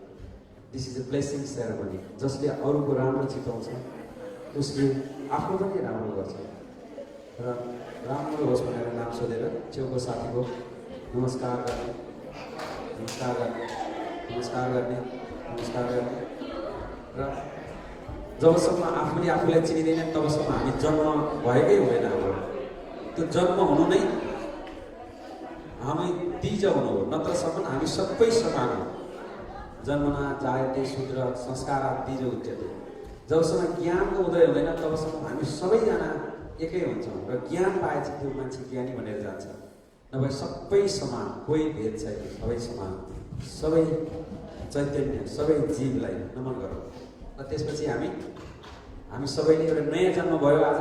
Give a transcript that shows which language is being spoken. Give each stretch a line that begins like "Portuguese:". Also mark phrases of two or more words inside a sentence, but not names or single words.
English: This is a blessing ceremony.
Nepali: जसले अरूको राम्रो चिताउँछ उसले आफ्नो पनि राम्रो गर्छ र राम्रो होस् भनेर नाम सोधेर छेउको साथीको नमस्कार गर्ने, नमस्कार गर्ने, नमस्कार गर्ने, नमस्कार गर्ने र जबसम्म आफूले आफूलाई चिनिँदैन तबसम्म हामी जन्म भएकै हुँदैन। हाम्रो त्यो जन्म हुनु नै हामी तिज हुनु हो, नत्रसम्म हामी सबै समान हो।
Sanskrit: जन्मना जायते शूद्र संस्कार तिज उच्यते।
Nepali: जबसम्म ज्ञानको उदय हुँदैन तबसम्म हामी सबैजना एकै हुन्छौँ र ज्ञान पाएपछि त्यो मान्छे ज्ञानी भनेर जान्छ। नभए सबै समान, कोही भेद छैन, सबै समान, सबै चैतन्य, सबै जीवलाई नमन गरौँ। र त्यसपछि हामी सबैले एउटा नयाँ जन्म भयो आज।